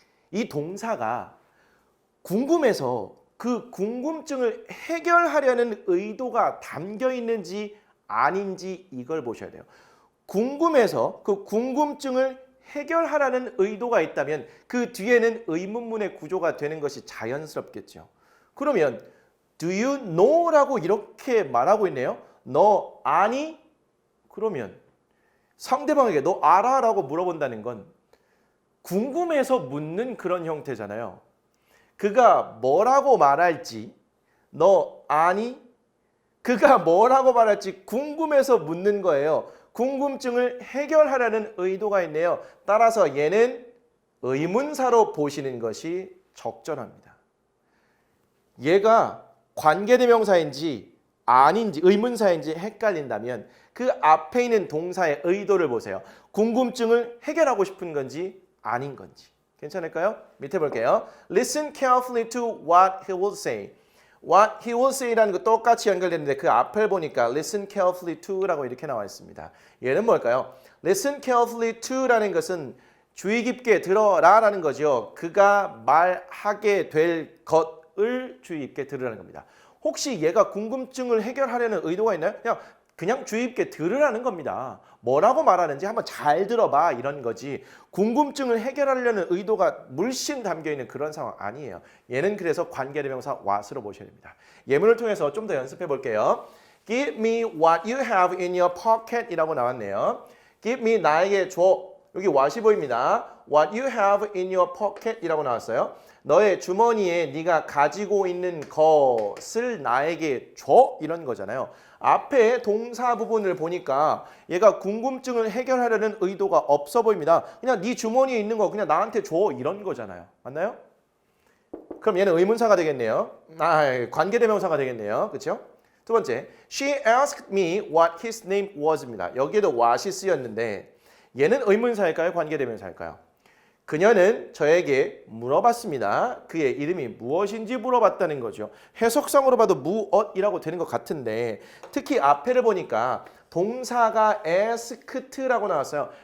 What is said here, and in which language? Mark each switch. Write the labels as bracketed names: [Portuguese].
[Korean] 이 동사가 궁금해서 그 궁금증을 해결하려는 의도가 담겨 있는지 아닌지 이걸 보셔야 돼요. 궁금해서 그 궁금증을 해결하라는 의도가 있다면 그 뒤에는 의문문의 구조가 되는 것이 자연스럽겠죠. [English] 그러면 Do you know? [Korean] 라고 이렇게 말하고 있네요. 너 아니? 그러면 상대방에게 너 알아? 라고 물어본다는 건 궁금해서 묻는 그런 형태잖아요. 그가 뭐라고 말할지 너 아니? 그가 뭐라고 말할지 궁금해서 묻는 거예요. 궁금증을 해결하라는 의도가 있네요. 따라서 얘는 의문사로 보시는 것이 적절합니다. 얘가 관계대명사인지 아닌지 의문사인지 헷갈린다면 그 앞에 있는 동사의 의도를 보세요. 궁금증을 해결하고 싶은 건지 아닌 건지. 괜찮을까요? 밑에 볼게요. [English] Listen carefully to what he will say. What he will say [Korean] 라는 거 똑같이 연결되는데 그 앞을 보니까 [English] listen carefully to [Korean] 라고 이렇게 나와 있습니다. 얘는 뭘까요? [English] Listen carefully to [Korean] 라는 것은 주의 깊게 들어라라는 거죠. 그가 말하게 될 것을 주의 깊게 들으라는 겁니다. 혹시 얘가 궁금증을 해결하려는 의도가 있나요? 그냥 주의 깊게 들으라는 겁니다. 뭐라고 말하는지 한번 잘 들어봐 이런 거지. 궁금증을 해결하려는 의도가 물씬 담겨있는 그런 상황 아니에요. 얘는 그래서 관계대명사 what으로 보셔야 됩니다. 예문을 통해서 좀 더 연습해 볼게요. [English] Give me what you have in your pocket [Korean] 이라고 나왔네요. [English] Give me [Korean] 나에게 줘. 여기 what이 보입니다. [English] What you have in your pocket [Korean] 이라고 나왔어요. 너의 주머니에 네가 가지고 있는 것을 나에게 줘 이런 거잖아요. 앞에 동사 부분을 보니까 얘가 궁금증을 해결하려는 의도가 없어 보입니다. 그냥 네 주머니에 있는 거 그냥 나한테 줘 이런 거잖아요. 맞나요? 그럼 얘는 의문사가 되겠네요. 관계대명사가 되겠네요. 그렇죠? 두 번째, [English] She asked me what his name was입니다. [Korean] 여기에도 what이 쓰였는데 얘는 의문사일까요? 관계대명사일까요? 그녀는 저에게 물어봤습니다. 그의 이름이 무엇인지 물어봤다는 거죠. 해석상으로 봐도 무엇이라고 되는 것 같은데 특히 앞에를 보니까 동사가 asked라고 나왔어요.